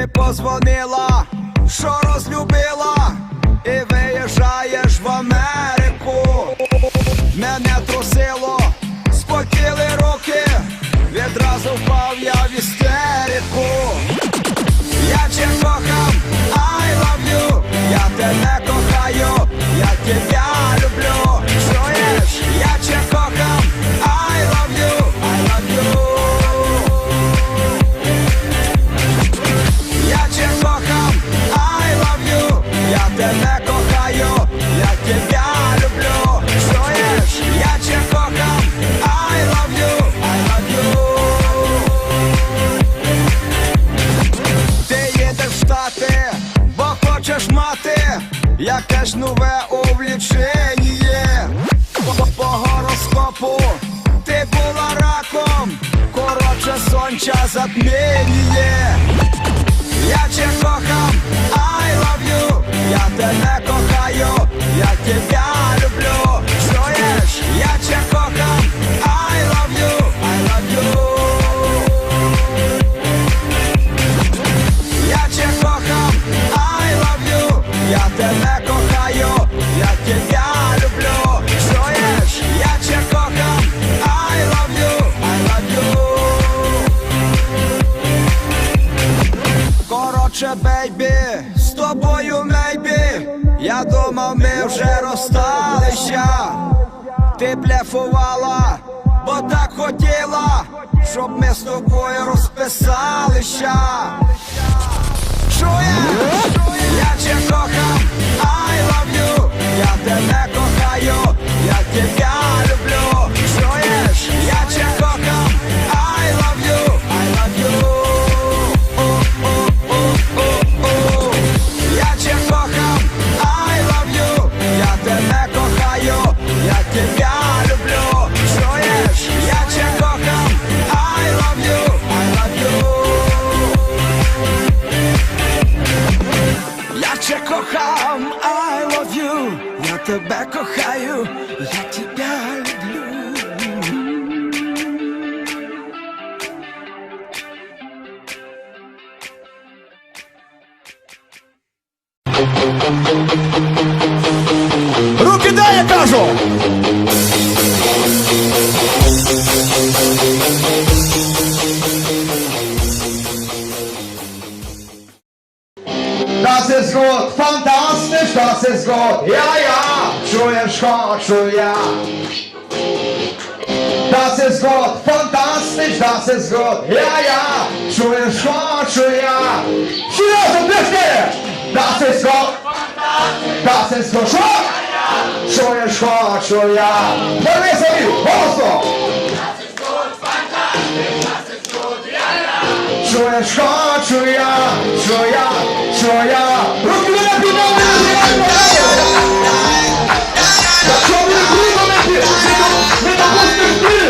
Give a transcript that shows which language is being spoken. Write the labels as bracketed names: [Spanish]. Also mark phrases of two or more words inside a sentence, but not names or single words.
[Ukrainian] позвонила, що розлюбила, і виїжджаєш в Америку. Мене трусило, спотіли руки, відразу впав я в істерику. Я тебе кохам, [English] I love you, [Ukrainian] я тебе кохаю, [Russian] я тебя люблю. [Ukrainian] Чуєш? Я тебе кохам, [English] I love you, I love you. [Ukrainian] Я тебе кохам, [English] I love you, [Ukrainian] я тебе кохаю, [Russian] я тебя люблю. [Ukrainian] Чуєш? Я тебе кохам, [English] I love you, I love you. [Ukrainian] Ти їдеш в Штати, бо хочеш мати якесь нове увлічення. По гороскопу ти була раком, коротше сонця затміння. Я тебе кохам, [English] I love you, [Ukrainian] я тебе кохаю, [Russian] я тебя люблю. [Ukrainian] Чуєш? Я тебе кохам, [English] I love you, I love you. [Ukrainian] Я тебе кохам, [English] I love you, [Ukrainian] я тебе кохаю, [Russian] я тебя люблю. [Ukrainian] Чуєш? Я тебе кохам, [English] I love you, I love you. [Ukrainian] Коротше, бейбі, з тобою мейбі, я думав, ми вже розсталися. Ти блефувала, бо так хотіла, щоб ми з тобою розписалися. Чуєш? Я тебе кохам, [English] I love you, [Ukrainian] я тебе кохаю, [Russian] я тебя люблю. [Ukrainian] Чуєш? Я тебе кохам, [English] I love you, I love you. [Ukrainian] Я тебе кохам, [English] I love you, [Ukrainian] я тебе кохаю, [Russian] я тебя люблю. [Ukrainian] Чуєш? Я тебе кохам, [English] I love you, I love you. [Ukrainian] Я тебе кохам, [English] I love you, [Ukrainian] я тебе кохаю, [Russian] я тебя люблю. [Ukrainian] Руки дай, я кажу! [German] Das ist gut, fantastisch, das ist gut, ja, ja, [Ukrainian] чуєш, хочу я. [German] Das ist gut, fantastisch, das ist gut, ja, ja, [Ukrainian] чуєш, хочу я. Серйозно, близькі! [German] Das ist gut, das ist gut, [Ukrainian] що? Чуєш, хочу я. Верни собі, голосно! Чуєш, хочу я, що я. Руки мене підняли! Якщо ви не приймете, ви допустите вплив!